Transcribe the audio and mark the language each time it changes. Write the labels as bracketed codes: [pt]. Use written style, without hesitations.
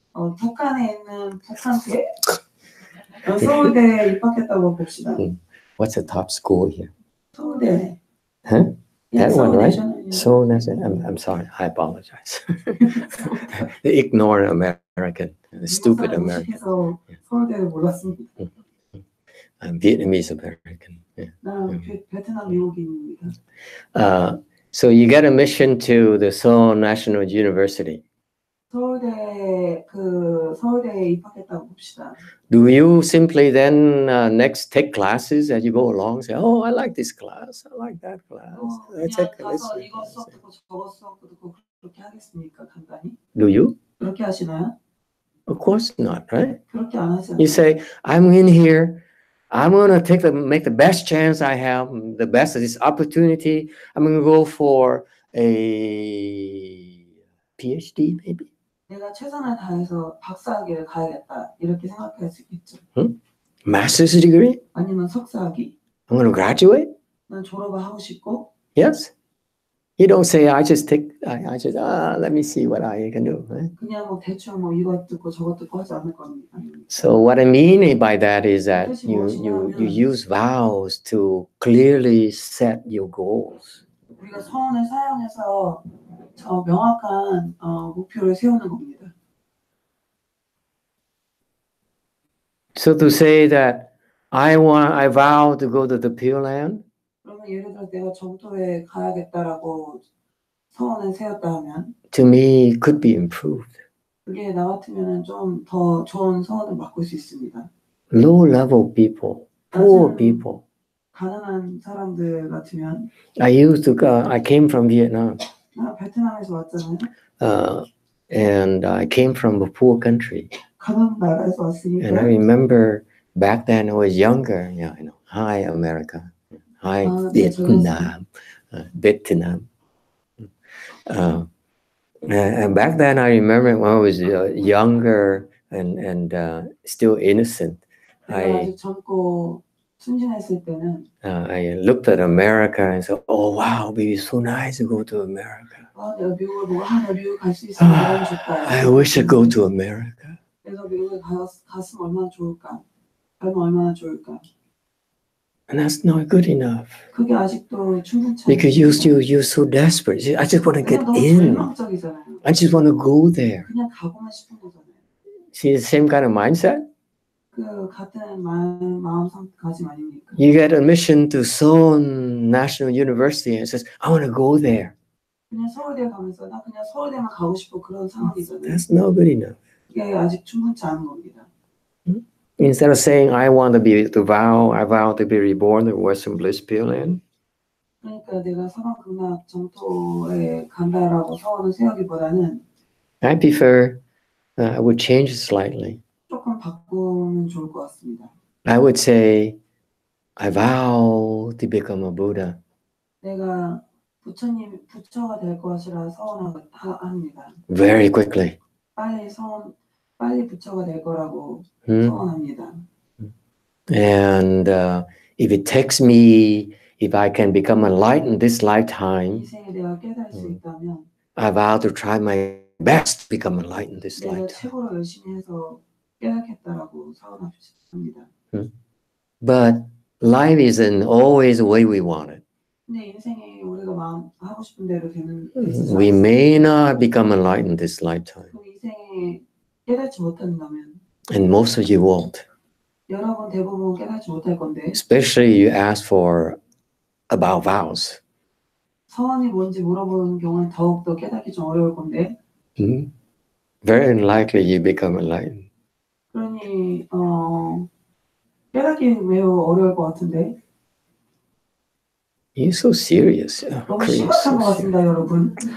[ko] 북한에 있는 북한대 서울대에 입학했다고 봅시다. [en] What's the top school here? [ko] 서울대. [en] Huh? Yeah, That one, right? Seoul National. I'm sorry. I apologize. The ignorant American, the stupid American. [ko] 서울대를 몰랐습니다. [en] I'm Vietnamese American. Yeah. [ko] 나 베트남 미국인입니다. [en] So you get admission to the Seoul National University. [ko] 서울대에 입학했다고 봅시다. [en] Do you simply then next take classes as you go along? Say, oh, I like this class. I like that class. [ko] 그냥 가서 이거 수업 듣고 저거 수업 듣고 그렇게 하겠습니까? 간단히? [en] Do you? [ko] 그렇게 하시나요? [en] Of course not, right? [ko] 그렇게 안 하지 [en] You say, I'm in here. I'm going to make the best chance I have, the best of this opportunity. I'm going to go for a PhD, maybe. [ko] 내가 최선을 다해서 박사학위를 가야겠다. 이렇게 생각할 수 있겠죠. [en] Master's degree? [ko] 아니면 석사학위. [en] I'm going to graduate? [ko] 난 졸업을 하고 싶고. [en] Yes. You don't say, let me see what I can do. Right? [ko] 그냥 뭐 대충 뭐 이거 듣고 저거 듣고 하지 않을 겁니다. [en] So what I mean by that is that you use vows to clearly set your goals. [ko] 우리가 서원을 사용해서 명확한 목표를 세우는 겁니다. [en] So to say that I vow to go to the Pure Land. [ko] 그러면 예를 들어 내가 정토에 가야겠다라고 서원을 세웠다 하면 [en] to me could be improved. [ko] 그게 나 같으면은 좀 더 좋은 서원을 바꿀 수 있습니다. [en] Low level people, poor people. [ko] 가난한 사람들 같으면 [en] I came from Vietnam. [ko] 나 베트남에서 왔잖아요. [en] And I came from a poor country. [ko] 가난한 나라에서 왔으니까. [en] And I remember back then I was younger. Yeah, I know. Hi, America. Hi, Vietnam. Vietnam. And back then I remember when I was younger and still innocent. [ko] 아직 젊고 순진했을 때는 [en] I looked at America and said, "Oh wow, it'd be so nice to go to America." [ko] 내가 미국을 보고 내가 미국 갈 수 있으면 너무 좋다. [en] I wish I go to America. [ko] 내가 미국에 갔으면 얼마나 좋을까? 얼마나 좋을까? [en] And that's not good enough. [ko] 그게 아직도 충분치 않아요. [en] Because you're so desperate. I just want to get in. I just want to go there. [ko] 그냥 가고만 싶은 거잖아요. [en] See the same kind of mindset? [ko] 그 같은 마음가짐 아닙니까? [en] You get admission to Seoul National University and says, I want to go there. [ko] 그냥 서울대 가면서 나 그냥 서울대만 가고 싶고 그런 상황이잖아요. [en] That's not good enough. [ko] 그게 아직 충분치 않은 겁니다. [en] Instead of saying, I want to be to vow, I vow to be reborn in Western Bliss Land. [ko] 그러니까 내가 서방 극락 정토에 간다라고 서원을 세우기보다는 [en] I prefer, I would change it slightly. [ko] 조금 바꾸면 좋을 것 같습니다. [en] I would say, I vow to become a Buddha. [ko] 내가 부처가 될 것이라 서원합니다. [en] Very quickly. [ko] 빨리 부처가 될 거라고 서원합니다. [en] And if it takes me, if I can become enlightened this lifetime, [ko] 이생에 내가 깨달을 수 있다면 [en] I vow to try my best to become enlightened this [ko] 내가 [en] lifetime. [ko] 최고로 열심히 해서 깨닫겠다라고 서원합니다. [en] But life isn't always the way we want it. [ko] 근데 인생이 우리가 하고 싶은 대로 되는 [en] We may not become enlightened this lifetime. [ko] 이생에 깨닫지 못한다면 [en] And most of you won't. [ko] 여러분 대부분 깨닫지 못할 건데 [en] Especially you ask for about vows. [ko] 서원이 뭔지 물어보는 경우는 더욱더 깨닫기 좀 어려울 건데 [en] Very unlikely you become enlightened. [ko] 그러니 깨닫기 매우 어려울 것 같은데 [en] You're so serious. [ko] 너무 심각한 것 같습니다, 여러분.